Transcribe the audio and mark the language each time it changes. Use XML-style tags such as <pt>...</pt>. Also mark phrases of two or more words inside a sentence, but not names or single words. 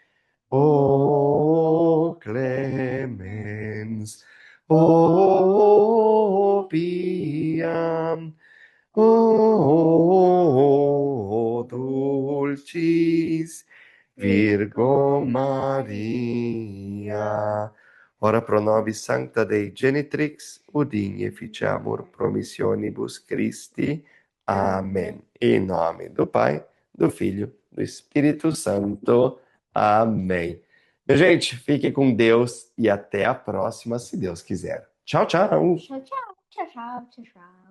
<la>O clemens, o piam, o dulcis Virgo Maria. Ora pro nobis sancta Dei genitrix, udini efficiamur promissionibus Christi.</la> <pt>Amém. Em nome do Pai, do Filho, do Espírito Santo. Amém. Minha gente, fiquem com Deus e até a próxima, se Deus quiser. Tchau, tchau. Tchau, tchau, tchau, tchau, tchau, tchau.</pt>